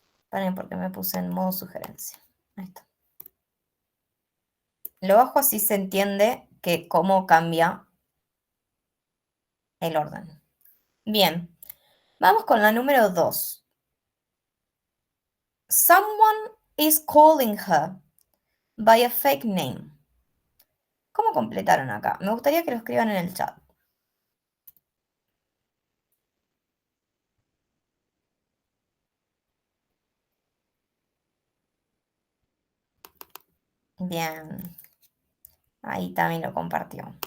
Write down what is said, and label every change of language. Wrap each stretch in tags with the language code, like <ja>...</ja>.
<es>Paren porque me puse en modo sugerencia. Ahí está. Lo bajo así se entiende que cómo cambia el orden. Bien, vamos con la número 2.</es> <en>Someone is calling her by a fake name.</en> <es>¿Cómo completaron acá? Me gustaría que lo escriban en el chat. Bien, ahí también lo compartió.</es>